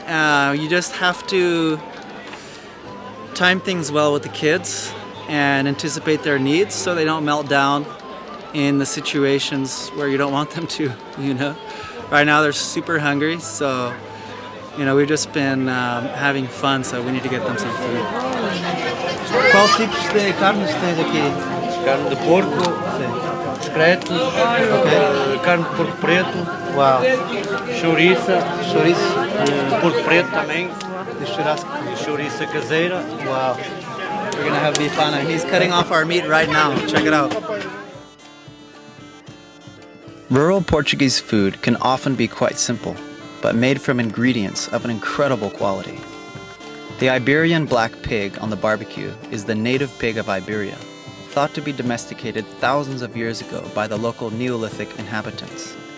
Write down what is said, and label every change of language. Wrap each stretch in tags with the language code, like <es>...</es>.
<en>You just have to time things well with the kids and anticipate their needs so they don't melt down in the situations where you don't want them to, you know. Right now they're super hungry, so, you know, we've just been having fun, so we need to get them some food.</en> <pt>Qual tipos de carnes tens aqui? Carne de porco, secretos, carne de porco preto, chouriça, porco preto também, chouriça caseira.</pt> <en>Wow. We're gonna have beef on it. He's cutting off our meat right now. Check it out. Rural Portuguese food can often be quite simple, but made from ingredients of an incredible quality. The Iberian Black Pig on the barbecue is the native pig of Iberia, thought to be domesticated thousands of years ago by the local Neolithic inhabitants.</en>